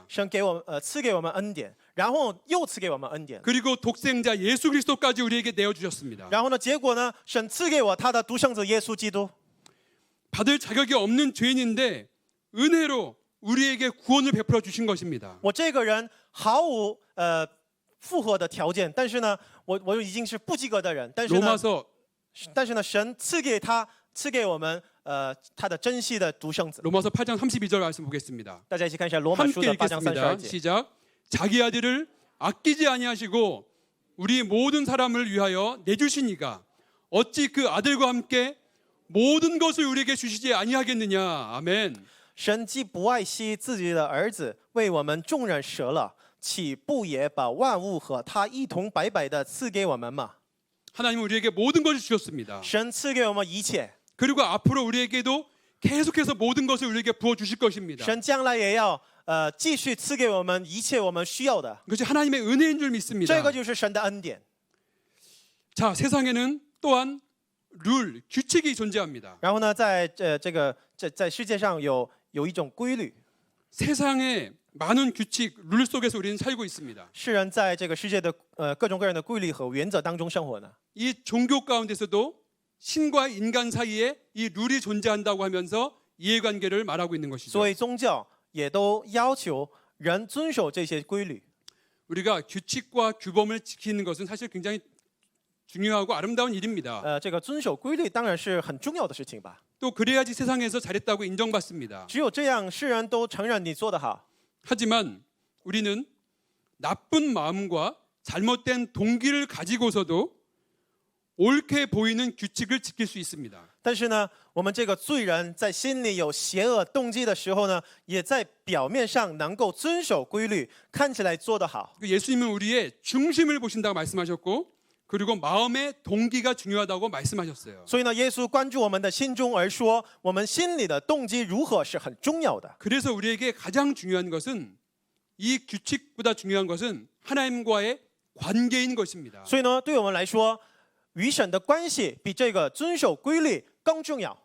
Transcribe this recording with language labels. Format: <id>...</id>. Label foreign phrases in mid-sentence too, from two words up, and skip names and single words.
<zh>神赐给我们恩典，然后又赐给我们恩典，</zh> <ko>그리고 독생자 예수 그리스도까지 우리에게 내어 주셨습니다.</ko> <zh>然后呢，结果呢，神赐给我他的独生子耶稣基督。</zh> <ko>받을 자격이 없는 죄인인데 은혜로 우리에게 구원을 베풀어 주신 것입니다.</ko> <zh>我这个人毫无符合的条件，但是呢，我已经是不及格的人，但是呢，</zh> <ko>로마서</ko> <zh>神赐给我们他的珍惜的独生子。</zh> <ko>로마서 8장 32절 말씀 보겠습니다.</ko> <zh>大家一起看一下罗马书</zh> <ko>함께</ko> <zh>的8章32</zh> <ko>읽겠습니다.</ko> <zh>节。</zh> <ko>시작. 자기 아들을 아끼지 아니하시고 우리 모든 사람을 위하여 내주시니가 어찌 그 아들과 함께 모든 것을 우리에게 주시지 아니하겠느냐. 아멘.</ko> <zh>神既不爱惜自己的儿子，为我们众人舍了，岂不也把万物和他一同白白的赐给我们吗？</zh> <ko>하나님은 우리에게 모든 것을 주셨습니다.</ko> <zh>神赐给我们一切，</zh> <ko>그리고 앞으로 우리에게도 계속해서 모든 것을 우리에게 부어 주실 것입니다.</ko> <zh>神将来也要继续赐给我们一切我们需要的。</zh> <ko>그것이 하나님의 은혜인 줄 믿습니다.</ko> <zh>这个就是神的恩典。</zh> <ko>자, 세상에는 또한 룰, 규칙이 존재합니다.</ko> <zh>然后呢，在世界上有一种规律，</zh> <ko>세상에 많은 규칙, 룰 속에서 우리는 살고 있습니다.</ko> <zh>世人在这个世界的各种各样的规律和原则当中生活呢。</zh> <ko>이 종교 가운데서도 신과 인간 사이에 이 룰이 존재한다고 하면서 이해관계를 말하고 있는 것이죠.</ko> <zh>所以宗教也都要求人遵守这些规律。</zh> <ko>우리가 규칙과 규범을 지키는 것은 사실 굉장히 중요하고 아름다운 일입니다.</ko> <zh>这个遵守规律当然是很重要的事情吧。</zh> <ko>또 그래야지 세상에서 잘했다고 인정받습니다.</ko> <zh>只有这样，世人都承认你做得好。</zh> <ko>하지만 우리는 나쁜 마음과 잘못된 동기를 가지고서도 옳게 보이는 규칙을 지킬 수 있습니다.</ko> <zh>但是呢，我们这个罪人在心里有邪恶动机的时候呢，也在表面上能够遵守规律，看起来做得好。</zh> <ko>예수님은 우리의 중심을 보신다고 말씀하셨고 그리고 마음의 동기가 중요하다고 말씀하셨어요.</ko> <zh>所以呢，耶稣关注我们的心中，而说我们心里的动机如何是很重要的。</zh> <ko>그래서 우리에게 가장 중요한 것은 이 규칙보다 중요한 것은 하나님과의 관계인 것입니다.</ko> <zh>所以呢，对我们来说，与神的关系比这个遵守规律更重要。</zh>